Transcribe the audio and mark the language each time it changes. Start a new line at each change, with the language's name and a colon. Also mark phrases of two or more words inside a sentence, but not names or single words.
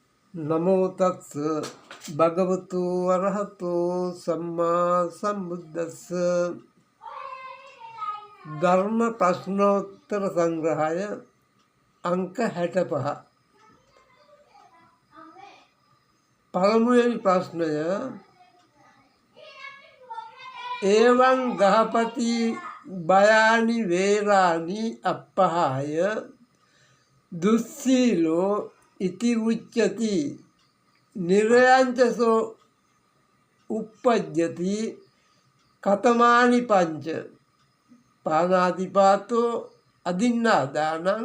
Pali: නමෝ තස්ස භගවතු වරහතෝ සම්මා සම්බුද්දස්ස
Sinhala: ධර්ම ප්‍රශ්නෝත්තර සංග්‍රහය අංක 65 පළමුවෙනි ප්‍රශ්නය
Pali: එවං ගහපති බයානි වේරානි අප්පහාය දුස්සීලෝ ඉති උච්චති නිරයංචසෝ uppajjati කතමානි පංච පානාතිපාතෝ අදින්නාදානං